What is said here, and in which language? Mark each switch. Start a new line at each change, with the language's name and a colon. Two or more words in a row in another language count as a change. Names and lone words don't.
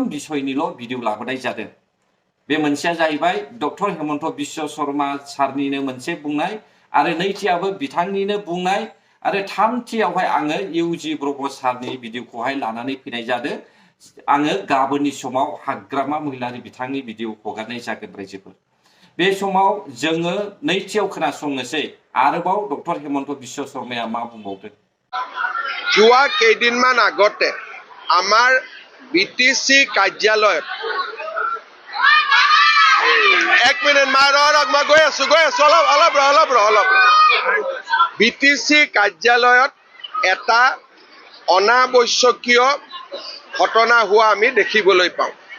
Bodo: बिसयनिल' भिडिअ लाबोनाय जादों बे मोनसेया जाहैबाय डक्टर हेमन्त बिश्व शर्मा सारनिनो मोनसे बुंनाय आरो नैथियाबो बिथांनिनो बुंनाय आरो थामथियावहाय आङो इउजि ब्रह्म सारनि भिडिअखौहाय लानानै फैनाय जादों आङो गाबोननि समाव हाग्रामा महिलारि बिथांनि भिडिअ हगारनाय जागोन रायजोफोर बे समाव जोङो नैथियाव खोनासंनोसै आरोबाव डक्टर हेमन्त बिश्व शर्माया मा बुंबावदों।
Assamese: যোৱা কেইদিনমান আগতে আমাৰ BTC কাৰ্যালয়ত এক মিনিট মই গৈ আছো অলপ BTC কাৰ্যালয়ত এটা অনাবশ্যকীয় ঘটনা হোৱা আমি দেখিবলৈ পাওঁ।